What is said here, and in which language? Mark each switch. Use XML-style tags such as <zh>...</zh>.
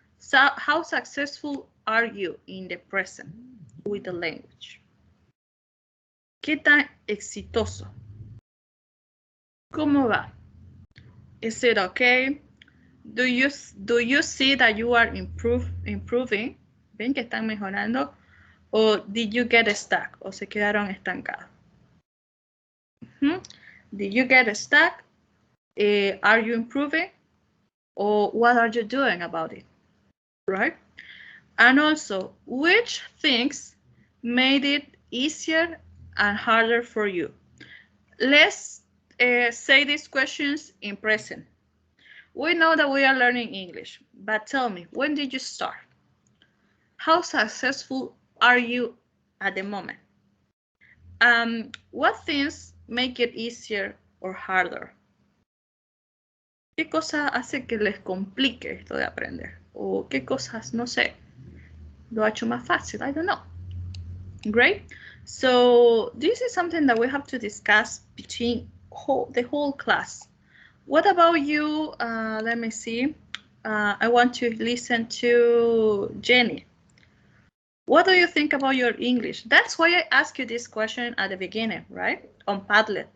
<en>So how successful are you in the present with the language?</en> <es>¿Qué tan exitoso? ¿Cómo va?</es> <en>Is it okay? Do you see that you are improving?</en> <es>¿Ven que están mejorando?</es> <en>Or did you get stuck?</en> <es>¿O se quedaron estancados?</es> <en>Did you get stuck? Are you improving? Or what are you doing about it? Right? And also, which things made it easier and harder for you? Let's say these questions in present. We know that we are learning English, but tell me, when did you start? How successful are you at the moment? What things make it easier or harder?</en> <es>¿Qué cosa hace que les complique esto de aprender? ¿O qué cosas, no sé, lo ha hecho más fácil?</es> <en>I don't know. Great. So this is something that we have to discuss between the whole class. What about you? Let me see. I want to listen to Jenny. What do you think about your English? That's why I asked you this question at the beginning, right? On Padlet.</en>